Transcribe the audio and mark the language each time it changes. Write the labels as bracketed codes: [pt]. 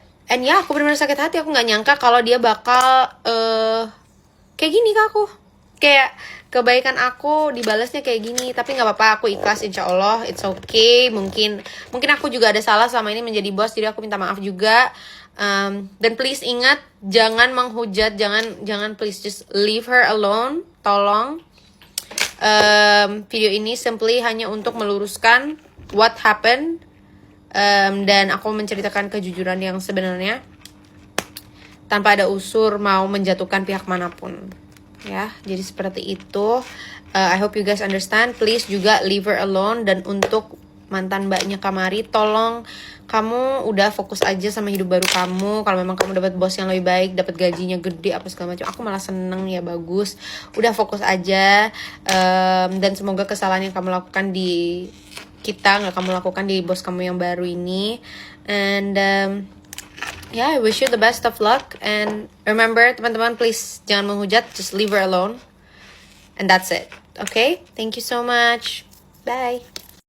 [id] And ya, aku benar-benar sakit hati. Aku nggak nyangka kalau dia bakal kayak gini ke aku. Kayak kebaikan aku dibalasnya kayak gini. Tapi gak apa-apa, aku ikhlas, insya Allah. [en] It's okay. [id] Mungkin aku juga ada salah selama ini menjadi bos, jadi aku minta maaf juga. Dan please ingat, jangan menghujat. Jangan [en] please, just leave her alone. [id] Tolong. Video ini simply hanya untuk meluruskan [en] what happened, [id] dan aku menceritakan kejujuran yang sebenarnya tanpa ada unsur mau menjatuhkan pihak manapun. Ya, jadi seperti itu. [en] I hope you guys understand. Please [id] juga [en] leave her alone. [id] Dan untuk mantan mbaknya Kamari, tolong kamu udah fokus aja sama hidup baru kamu. Kalau memang kamu dapat bos yang lebih baik, dapat gajinya gede apa segala macam, aku malah seneng ya, bagus. Udah fokus aja. Dan semoga kesalahan yang kamu lakukan di kita nggak kamu lakukan di bos kamu yang baru ini. [en] And yeah, I wish you the best of luck. And remember, [id] teman-teman, [en] please [id] jangan menghujat. [en] Just leave her alone. And that's it. Okay? Thank you so much. Bye.